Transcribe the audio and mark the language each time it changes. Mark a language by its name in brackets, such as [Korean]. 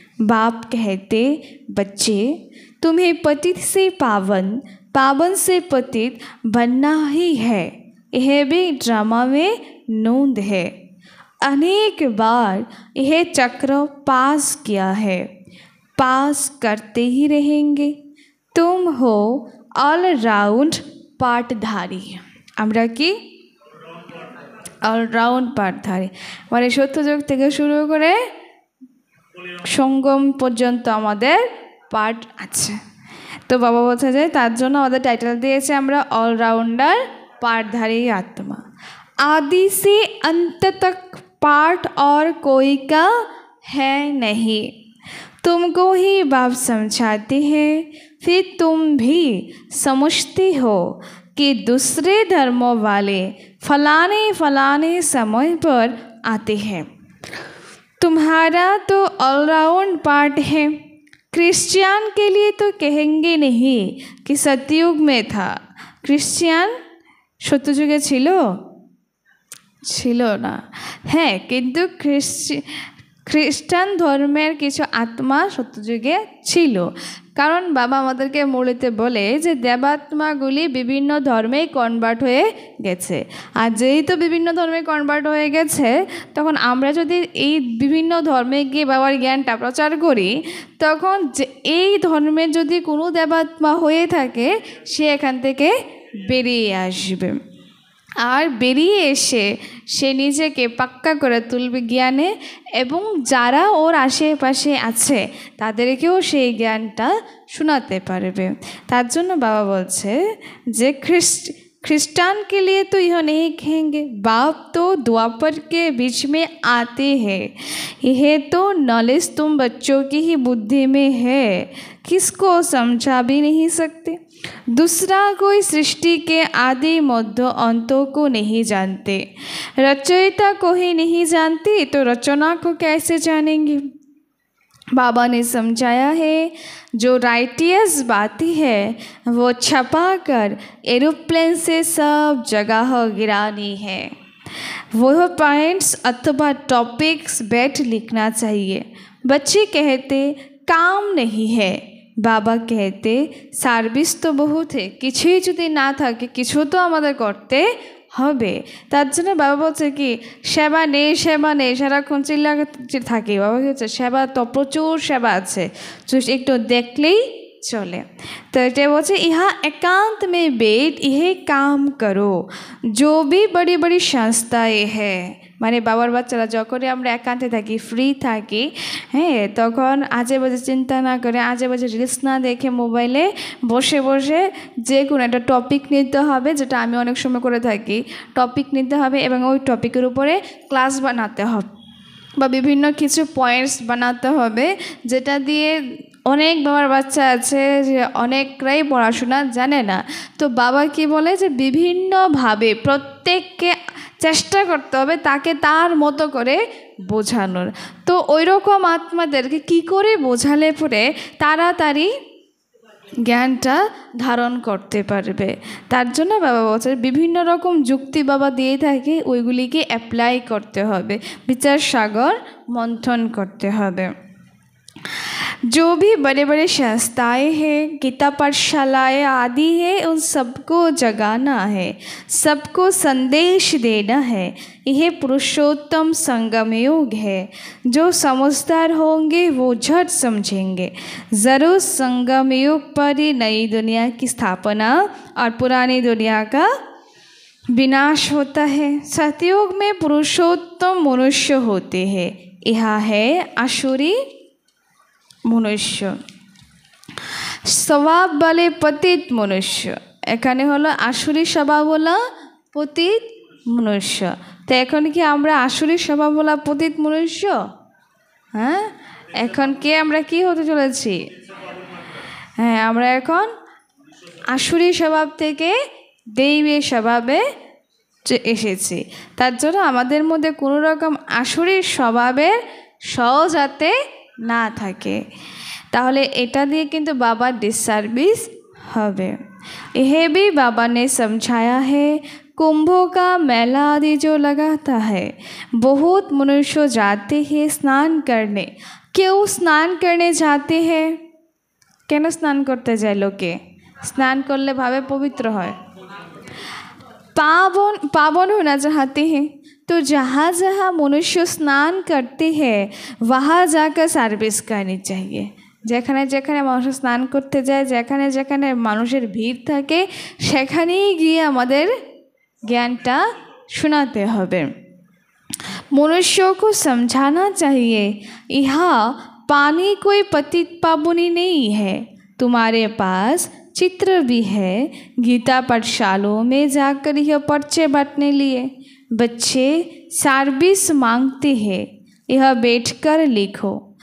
[Hindi] बाप कहते, बच्चे तुम्हें पतित से पावन, पावन से पतित बनना ही है। यह भी ड्रामा में नोंद है। अनेक बार यह चक्र पास किया है, पास करते ही रहेंगे। तुम हो ऑलराउंड पाठधारी। [Bangla] আমরা কি অলরাউন্ড পাঠধারী, মানে সত্যযুগ থেকে শুরু করে সঙ্গম পর্যন্ত আমাদের পাঠ আছে। তো বাবা বলছে যে তার জন্য আমাদের টাইটেল দিয়েছে আমরা অলরাউন্ডার [Hindi] पाठधारी आत्मा। आदि से अंत तक पाठ और कोई का है नहीं। तुमको ही बाप समझाते हैं, फिर तुम भी समझते हो कि दूसरे धर्मों वाले फलाने फलाने समय पर आते हैं। तुम्हारा तो ऑलराउंड पार्ट है। क्रिश्चियन के लिए तो कहेंगे नहीं कि सतयुग में था। [Bangla] क्रिश्चियन सत्ययुगे छिलो ना, है किंतु খ্রিস্টান ধর্মের কিছু আত্মা সত্যযুগে ছিল। কারণ বাবা আমাদেরকে মূলত বলে যে দেবাত্মাগুলি বিভিন্ন ধর্মে কনভার্ট হয়ে গেছে। আর যেহেতু বিভিন্ন ধর্মে কনভার্ট হয়ে গেছে, তখন আমরা যদি এই বিভিন্ন ধর্মে গিয়ে বাবার জ্ঞানটা প্রচার করি, তখন যে এই ধর্মের যদি কোনো দেবাত্মা হয়ে থাকে, সে এখান থেকে বেরিয়ে আসবে। আর বেরিয়ে এসে সে নিজেকে পাক্কা করে তুলবে জ্ঞানে, এবং যারা ওর আশেপাশে আছে তাদেরকেও সেই জ্ঞানটা শোনাতে পারবে। তার জন্য বাবা বলছে যে [Hindi] ख्रिस्टान के लिए तो यह नहीं कहेंगे, बाप तो द्वापर के बीच में आते हैं। यह तो नॉलेज तुम बच्चों की ही बुद्धि में है, किसको समझा भी नहीं सकते। दूसरा कोई सृष्टि के आदि मध्य अंतों को नहीं जानते। रचयिता को ही नहीं जानते तो रचना को कैसे जानेंगे। बाबा ने समझाया है, जो राइटियस बातें है वो छपा कर एरोप्लेन से सब जगह गिरानी है। वह पॉइंट्स अथवा टॉपिक्स बैठ लिखना चाहिए। बच्चे कहते काम नहीं है, बाबा कहते सार्विस तो बहुत है। [Bangla] কিছুই যদি না থাকে কিছু তো আমাদের করতে হবে। তার জন্য বাবা বলছে কি সেবা নেই সারাক্ষণ চিল্লা থাকে। বাবা কি হচ্ছে সেবা তো প্রচুর সেবা আছে, একটু দেখলেই [Hindi] चले। तो ये बोलते यहाँ एकांत में बैठ यह काम करो। जो भी बड़ी बड़ी संस्थाएं है, [Bangla] মানে বাবার বাচ্চারা যখনই আমরা একান্তে থাকি, ফ্রি থাকি, হ্যাঁ, তখন আজে বাজে চিন্তা না করে, আজে বাজে রিলস না দেখে মোবাইলে বসে বসে যে কোনো একটা টপিক নিতে হবে, যেটা আমি অনেক সময় করে থাকি। টপিক নিতে হবে এবং ওই টপিকের উপরে ক্লাস বানাতে হবে বা বিভিন্ন কিছু পয়েন্টস বানাতে হবে, যেটা দিয়ে অনেক বাবার বাচ্চা আছে যে অনেকরাই পড়াশোনা জানে না। তো বাবা কি বলে যে বিভিন্নভাবে প্রত্যেককে চেষ্টা করতে হবে তাকে তার মতো করে বোঝানোর। তো ওই রকম আত্মাদেরকে কী করে বোঝালে পরে তাড়াতাড়ি জ্ঞানটা ধারণ করতে পারবে, তার জন্য বাবা বলছে বিভিন্ন রকম যুক্তি বাবা দিয়ে থাকে, ওইগুলিকে অ্যাপ্লাই করতে হবে, বিচার সাগর মন্থন করতে হবে। [Hindi] जो भी बड़े बड़े संस्थाएं हैं, गीता पाठशालाएँ आदि है, उन सबको जगाना है, सबको संदेश देना है। यह पुरुषोत्तम संगम योग है। जो समझदार होंगे वो झट समझेंगे। ज़रूर संगम योग पर ही नई दुनिया की स्थापना और पुरानी दुनिया का विनाश होता है। सतयुग में पुरुषोत्तम मनुष्य होते हैं। यह है आसुरी मनुष्य, स्वभाव वाले पतित मनुष्य। [Bangla] এখানে হলো আসুরি স্বভাবওয়ালা পতিত মনুষ্য। তো এখন কি আমরা আসুরি স্বভাবওয়ালা পতিত মনুষ্য? হ্যাঁ, এখন কি আমরা কি হতে চলেছি? হ্যাঁ, আমরা এখন আসুরি স্বভাব থেকে দৈবী স্বভাবে এসেছি। তার জন্য আমাদের মধ্যে কোনো রকম আসুরি স্বভাবের যাতে না থাকে, তাহলে এটা দিয়ে কিন্তু বাবার ডিসসার্ভিস হবে। [Hindi] यह भी बाबा ने समझाया है। कुंभों का मेला आदि जो लगाता है, बहुत मनुष्य जाते हैं स्नान करने। क्यों स्नान करने जाते हैं? [Bangla] কেন স্নান করতে যায় লোকে? স্নান করলে ভাবে পবিত্র হয়, [Hindi] पावन होना चाहते हैं। तो जहाँ जहाँ मनुष्य स्नान करते हैं वहाँ जाकर सर्विस करनी चाहिए। [Bangla] যেখানে যেখানে মানুষ স্নান করতে যায়, যেখানে যেখানে মানুষের ভিড় থাকে, সেখানেই গিয়ে আমাদের জ্ঞানটা শোনাতে হবে। [Hindi] मनुष्यों को समझाना चाहिए, यहाँ पानी कोई पतित पावनी नहीं है, तुम्हारे पास चित्र भी है। गीता पाठशालों में जाकर यह पर्चे बांटने लिए बच्चे सर्विस मांगते हैं, यह बैठकर लिखो।